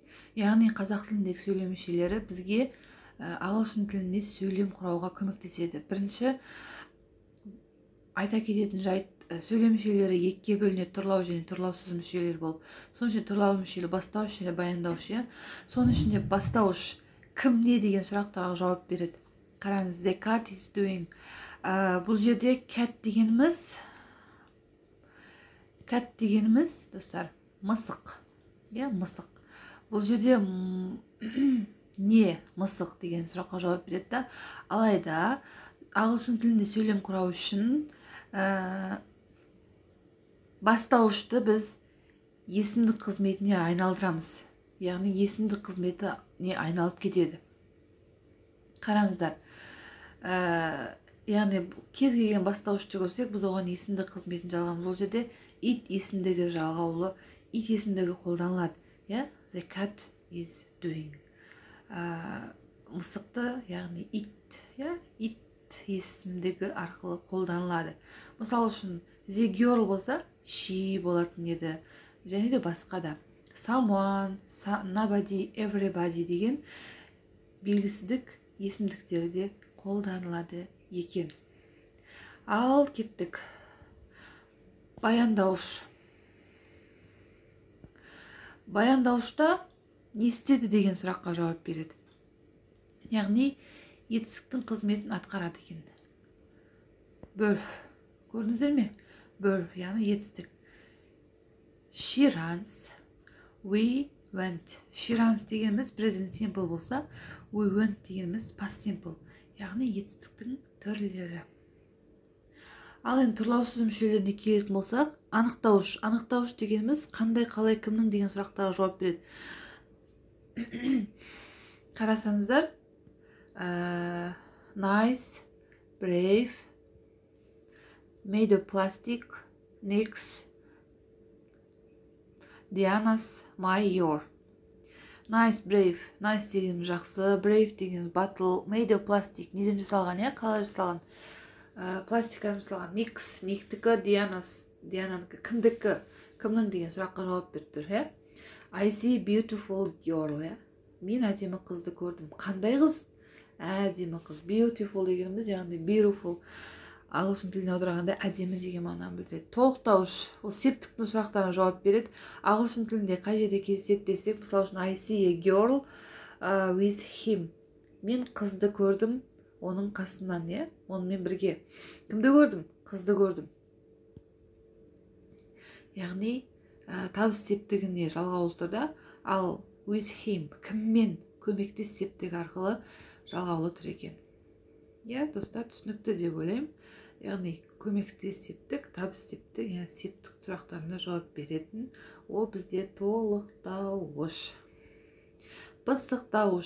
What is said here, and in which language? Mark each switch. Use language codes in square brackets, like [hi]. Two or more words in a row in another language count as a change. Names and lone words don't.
[kk] Яғни қазақ тіліндегі сөйлем мүшелері бізге ағылшын тілінде сөйлем құрауға көмектеседі. Бірінші айта кететін жайт, сөйлем мүшелері екіге бөлінеді: тұрлау және тұрлаусыз мүшелер болып. Соның ішінде тұрлаулы мүшелер бастауыш және баяндауыш. Соның ішінде бастауыш кім не деген сұрақтарға жауап береді. Қараңыз, [en] the cat is doing. [kk] Бұл жерде cat дегеніміз, достар, мысық. Мысық. Бұл жерде не мысық деген сұраққа жауап береді да. Алайда ағылшын тілінде сөйлем құрау үшін бастауышты біз есімдік қызметіне айналдырамыз. Яғни есімдік қызметіне айналып кетеді. Қараңыздар, яғни кез келген бастауышты көрсек, біз оған есімдік қызметін жалғамыз. Бұл жерде it есімдігі жалғаулы, it есімдігі қолданылады. [en] The cat is doing. [kk] Мысықты, яғни it есімдігі арқылы қолданылады. Мысал үшін, [en] the girl [kk] болса, she болатын еді. Және де басқа да. [en] Someone, nobody, everybody [kk] деген белгісіздік есімдіктері де қолданылады екен. Ал кеттік. Баяндауыш. Баяндауышта не істеді деген сұраққа жауап береді. Яғни етістіктің қызметін атқарады екен. Birth. Көрдіңіздер ме? Birth, яғни етістік. [en] She runs. We went. She runs дегеніміз present simple болса, we went дегеніміз past simple. [kk] Яғни етістіктің түрлері. Ал енді тұрлаусыз мүшелеріне келетін болсақ, анықтауыш. Анықтауыш дегеніміз қандай, қалай, кімнің деген сұрақтарға жауап береді. Қарасаңыздар, [en] nice, brave, made of plastic, next, Diana's, my, your. Nice, brave. Nice [kk] дегеніміз жақсы, [en] brave дегеніміз battle, made of plastic. [kk] Неден жасалған, қалай жасалған? Пластикадан жасалған. Next, нектікі, Диананікі, кімдікі, кімнің деген сұраққа жауап беріп тұр. [en] I see beautiful girl. [kk] Мен әдемі қызды көрдім. Қандай қыз? Әдемі қыз. Beautiful дегеніміз, яғни beautiful. Ағылшын тіліне аударғанда әдемі деген мағынаны білдіреді. Толықтауыш, ол септіктің сұрақтарына жауап береді. Ағылшын тілінде қай жерде кездеседі десек, мысалы үшін [en] I see a girl with him. [kk] Мен қызды көрдім, оның қасынан, онымен бірге. Кімді көрдім? Қызды көрдім. Яғни табыс септігіне жалғаулы тұрда, ал [en] with him, [kk] кіммен, көмектес септігі арқылы жалғаулы тұр екен. Достар, түсінікті деп ойлаймын. Яғни көмектес септік, табыс септік, септік сұрақтарына жауап беретін. Ол бізде толықтауыш. Пысықтауыш.